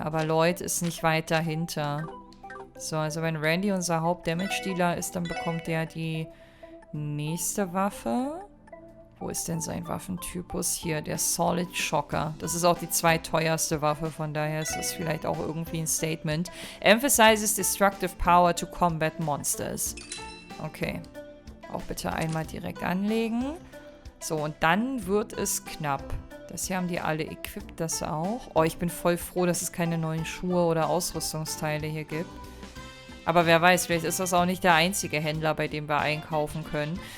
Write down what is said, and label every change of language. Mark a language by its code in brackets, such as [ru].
[de] Aber Lloyd ist nicht weit dahinter. So, also wenn Randy unser Haupt-Damage-Dealer ist, dann bekommt der die nächste Waffe. Wo ist denn sein Waffentypus? Hier, der Solid Shocker. Das ist auch die zweiteuerste Waffe, von daher ist das vielleicht auch irgendwie ein Statement. [en] Emphasizes destructive power to combat monsters. [de] Okay. Auch bitte einmal direkt anlegen. So, und dann wird es knapp. Das hier haben die alle equipped, das auch. Oh, ich bin voll froh, dass es keine neuen Schuhe oder Ausrüstungsteile hier gibt. Aber wer weiß, vielleicht ist das auch nicht der einzige Händler, bei dem wir einkaufen können.